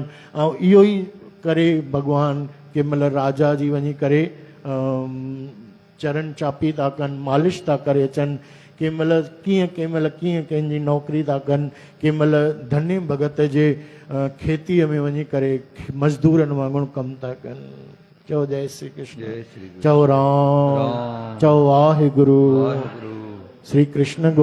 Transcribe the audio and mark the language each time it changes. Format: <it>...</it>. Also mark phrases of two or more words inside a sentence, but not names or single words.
<sd>ऐं इहो ई करे भॻवान कंहिं महिल राजा जी वञी करे चरण चापी था कनि, मालिश था करे अचनि, कंहिं महिल कीअं कंहिंजी नौकिरी था कनि, कंहिं महिल धन्य भगत जे खेतीअ में वञी करे मज़दूरनि वांगुरु कमु था कनि। चओ जय श्री कृष्ण। जय श्री कृष्ण। चओ राम। राम। चओ वाहिगुरु। वाहिगुरु। श्री कृष्ण गो</sd>